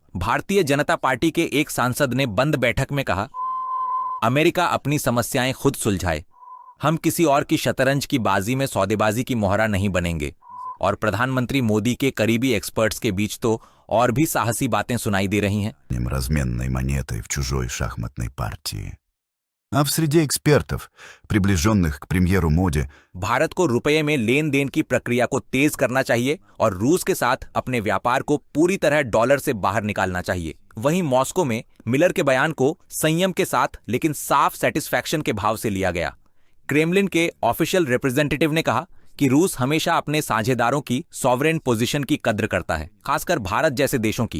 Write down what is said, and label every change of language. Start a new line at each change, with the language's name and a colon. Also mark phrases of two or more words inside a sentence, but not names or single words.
Hindi: भारतीय जनता पार्टी के एक सांसद ने बंद बैठक में कहा, अमेरिका अपनी समस्याएं खुद सुलझाए, हम किसी और की शतरंज की बाजी में सौदेबाजी की मोहरा नहीं बनेंगे। और प्रधानमंत्री मोदी के करीबी एक्सपर्ट्स के बीच तो और भी साहसी बातें सुनाई दे रही हैं।
Russian: Разменной монетой в чужой шахматной партии. А в среде экспертов, приближенных к премьеру Моди,
Hindi: भारत को रुपये में लेन देन की प्रक्रिया को तेज करना चाहिए और रूस के साथ अपने व्यापार को पूरी तरह डॉलर से बाहर निकालना चाहिए। वहीं मॉस्को में मिलर के बयान को संयम के साथ लेकिन साफ सेटिस्फैक्शन के भाव से लिया गया। क्रेमलिन के
English: official representative
Hindi: ने कहा कि रूस हमेशा अपने साझेदारों की
English: sovereign position
Hindi: की कद्र करता है, खासकर भारत जैसे देशों की।